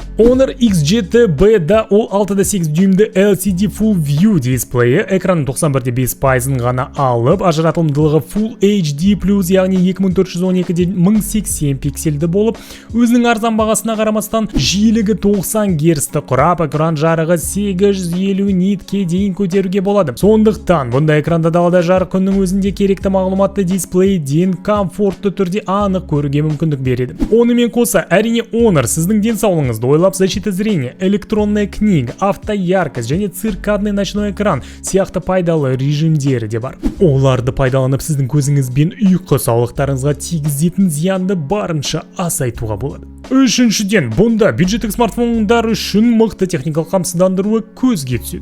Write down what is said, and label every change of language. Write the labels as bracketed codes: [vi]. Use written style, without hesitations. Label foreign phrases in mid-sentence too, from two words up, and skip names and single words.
[kk] Honor X7B да ол 6.8 дюймді LCD Full View дисплейі, экранның 91.5%-ын ғана алып, ажыратылымдылығы Full HD+, яғни 2412x1080 пиксельді болып, өзінің арзан бағасына қарамастан жиілігі 90 Гц-ті құрап, экран жарығы 850 нитке дейін көтеруге болады. Сондықтан бұндай экранда далада жарық күннің өзінде керекті мағлұматты дисплейден комфортты түрде анық көруге мүмкіндік береді. Онымен қоса, әрине Honor сіздің денсаулығыңызды ойлап, [ru] защита зрения, электронная книга, [kk] автояркость және [ru] циркадный ночной экран [kk] сияқты пайдалы режимдері де бар. Оларды пайдаланып сіздің көзіңіз бен ұйқы саулықтарыңызға тигізетін зиянды барынша азайтуға болады. Үшіншіден, бұнда бюджеттік смартфондар үшін мықты техникалық қамсыздандыруы көзге түседі.